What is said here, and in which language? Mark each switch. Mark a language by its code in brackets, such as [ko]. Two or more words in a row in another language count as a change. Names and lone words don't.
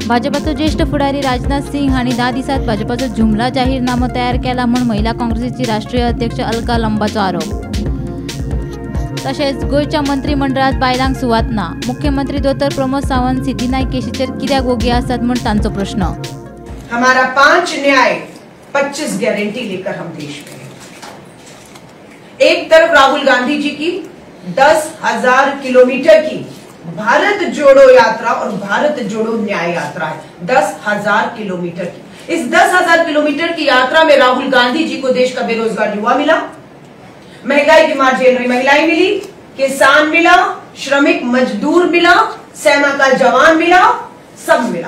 [kok] भाजपाचो ज्येष्ठ फुडारी राजनाथ सिंग हांणी 10 दिवसात भाजपाचो जुमला जाहीरनामा तयार केला म्हणून महिला काँग्रेसीची राष्ट्रीय अध्यक्ष अलका लंबाचो आरोप। तशेंच गोयच्या मंत्रिमंडळात बायलांक सुवात ना। मुख्यमंत्री दोतर प्रमोद सावंत सिद्धिनायक केशीचेर कित्याक ओगी आसात म्हण तांचो प्रश्न। [hi] हमारा 5 न्याय 25 गारंटी लेकर हम देश में हैं। एक तरफ राहुल गांधी जी की 10,000 किलोमीटर की भारत जोड़ो यात्रा और भारत जोड़ो न्याय यात्रा है। 10,000 किलोमीटर की इस 10,000 किलोमीटर की यात्रा में राहुल गांधी जी को देश का बेरोजगार युवा मिला, महंगाई की मार झेल रही महिलाएं मिली, किसान मिला, श्रमिक मजदूर मिला, सेना का जवान मिला, सब मिला।